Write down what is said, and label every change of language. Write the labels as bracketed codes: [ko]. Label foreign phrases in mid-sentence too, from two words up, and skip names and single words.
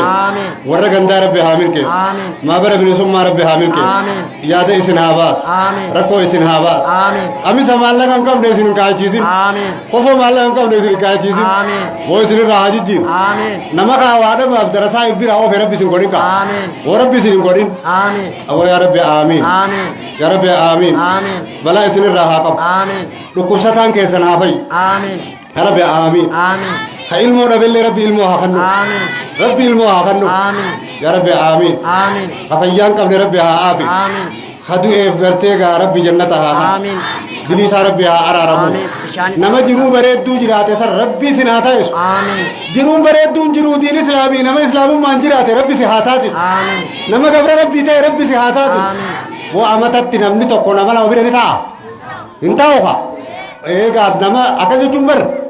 [om] warra gandaa rabbi haa milke maabara bilisummaa rabbi haa milke yaada isin haa baas rakkoo isin haa baas qamisa maallaqa hin qabne isin hin kaalchiisin kofoo maallaqa hin qabne isin hin kaalchiisin woo isinirraa haa jijjiiru nama kaa waadhamaaf darasaa bira oofe rabbi isin godhin kaa woo rabbi isin hin godhin awoo yaa rabbi aamiin yaa rabbi aamiin balaa isinirraa haa qabu dhukkubsataan keessan haa fayyu [ar] يا رب آمين [om] ilmoo dhabeellee rabbi ilmoo haa kennu rabbi ilmoo haa kennu yaa rabbi aamiin hafayyaan qabne rabbi haa aafi hadu'eef gartee gaa rabbi jannata haa kennu bilisaa rabbi haa araaramu nama jiruu bareedduu jiraate san rabbi sin haa ta'isu jiruun bareedduun jiruu diin islaamii nama islaamummaan jiraate rabbi si haa taasisu nama gabra rabbii ta'e rabbi si haa taasisu boo amatatti namni tokko nama lama bira ni ta'a hin taa'u haa eegaa nama akkas jechuun bar